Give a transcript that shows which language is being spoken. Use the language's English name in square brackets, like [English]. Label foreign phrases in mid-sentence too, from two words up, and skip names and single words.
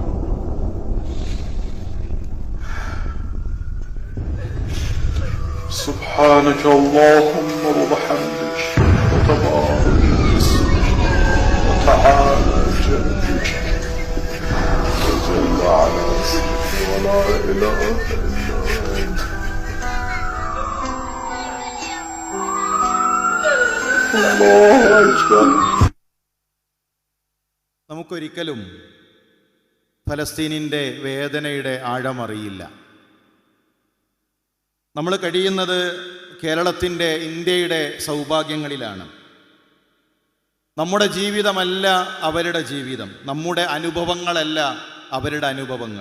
[Arabic] سبحانك اللهم وبحمدك وتبارك اسمك وتعالى جدك وجل على اسمك ولا إله إلا أنت. الله أكبر. [Malayalam] നമുക്കൊരിക്കലും ഫലസ്തീനിൻ്റെ വേദനയുടെ ആഴമറിയില്ല. നമ്മൾ കഴിയുന്നത് കേരളത്തിൻ്റെ, ഇന്ത്യയുടെ സൗഭാഗ്യങ്ങളിലാണ്. നമ്മുടെ ജീവിതമല്ല അവരുടെ ജീവിതം, നമ്മുടെ അനുഭവങ്ങളല്ല അവരുടെ അനുഭവങ്ങൾ.